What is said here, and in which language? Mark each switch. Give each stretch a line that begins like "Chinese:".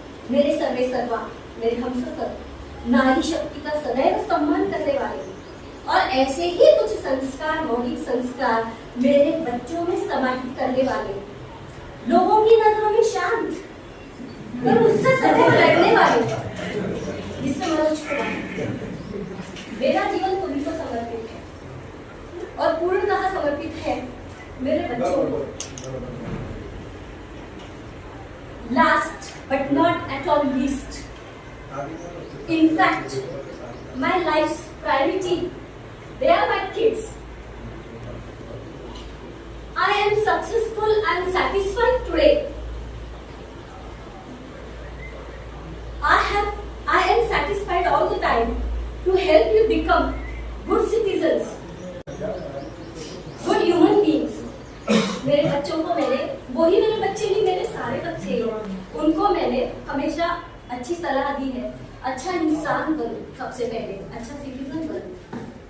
Hindi: मेरे सर्वे सर्वा, मेरे हमसफर, नारी शक्ति का सदैव सम्मान करने वाले और ऐसे ही कुछ संस्कार, मौलिक संस्कार मेरे बच्चों में समाहित करने वाले, लोगों की नजरों में शांत पर उससे सदैव लड़ने वाले, जिससे मनोज कुमार. मेरा जीवन तुम्हीं को समर्पित है और पूर्णतः समर्पित है मेरे बच्चों को.
English: Last but not at all least, in fact, my life's priority, they are my kids. I am successful and satisfied today. I am satisfied all the time to help you become good citizens, good human beings.
Hindi: मेरे बच्चों को मैंने, वही मेरे बच्चे नहीं, मेरे सारे बच्चे, उनको मैंने हमेशा अच्छी सलाह दी है. अच्छा इंसान बनो, सबसे पहले अच्छा सिटीजन बनो.